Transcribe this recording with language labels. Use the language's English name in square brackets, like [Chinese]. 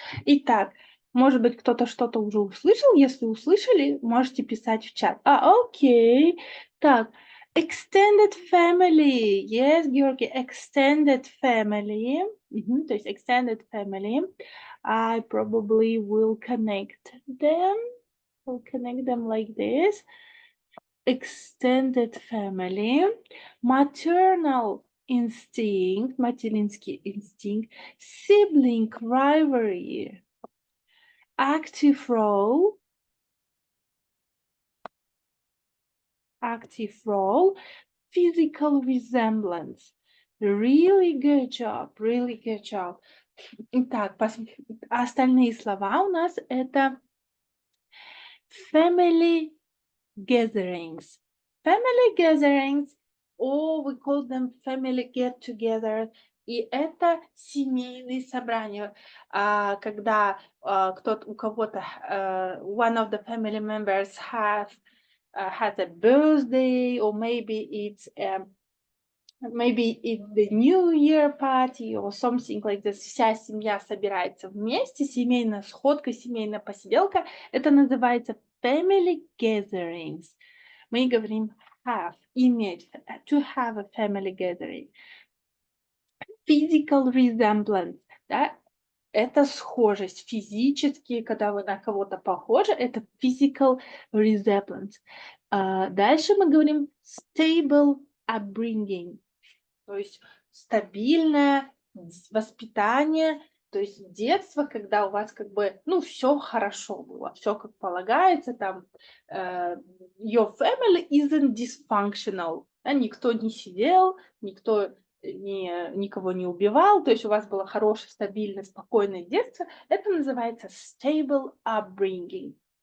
[Russian] Итак, может быть, кто-то что-то уже услышал. Если услышали, можете писать в чат. Окей. [English] Так, extended family. Yes, Георгий, extended family. [Russian] То есть [English] extended family. I probably will connect them. We'll connect them like this. Extended family. Maternal instinct, [Russian] материнский инстинкт, [English] sibling rivalry, active role, active role, physical resemblance. Really good job, really good job. [Russian] Итак, остальные слова у нас это family gatherings. [English] Family gatherings, or we call them family get-together. [Russian] И это семейные собрания, когда у кого-то, [English] one of the family members has a birthday, or maybe it's the New Year party or something like this. [Russian] Вся семья собирается вместе, семейная сходка, семейная посиделка. Это называется family gatherings. Мы говорим have, иметь, [English] to have a family gathering. [Russian] Physical resemblance, да, это схожесть физически, когда вы на кого-то похожи, это physical resemblance. Дальше мы говорим stable upbringing, то есть стабильное воспитание, то есть детство, когда у вас как бы, все хорошо было, все как полагается, там, [English] your family isn't dysfunctional, [Russian] да, никто не сидел, никто никого не убивал, то есть у вас было хорошее, стабильное, спокойное детство, это называется stable upbringing.